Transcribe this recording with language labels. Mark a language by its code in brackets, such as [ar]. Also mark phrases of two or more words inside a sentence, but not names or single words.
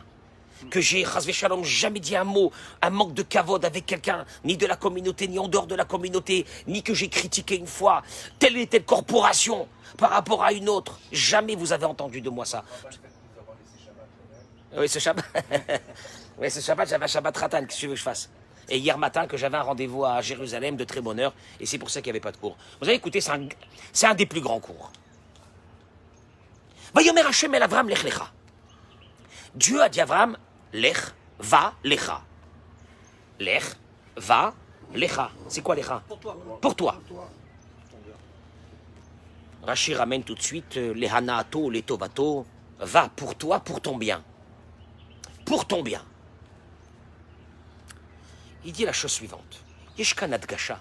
[fr] Que j'ai, [he] חס ושלום, [fr] jamais dit un mot, un manque de kavod avec quelqu'un, ni de la communauté, ni en dehors de la communauté, ni que j'ai critiqué une fois telle et telle corporation par rapport à une autre. Jamais vous avez entendu de moi ça. Oui, ce Shabbat. Oui, ce Shabbat, j'avais un [he] שבת חתן, [fr] qu'est-ce que tu veux que je fasse? Et hier matin, que j'avais un rendez-vous à Jérusalem de très bonne heure, et c'est pour ça qu'il n'y avait pas de cours. Vous avez écouté, c'est un des plus grands cours. [he] ויאמר השם אל אברם לך לך. [fr] Dieu a dit à Avram, lech, va, lecha. Lech, va, lecha. C'est quoi lecha? Pour toi. Rashi ramène tout de suite les hanato, les tovato. Va pour toi, pour ton bien. Pour ton bien. Il dit la chose suivante. [he] יש כאן הדגשה.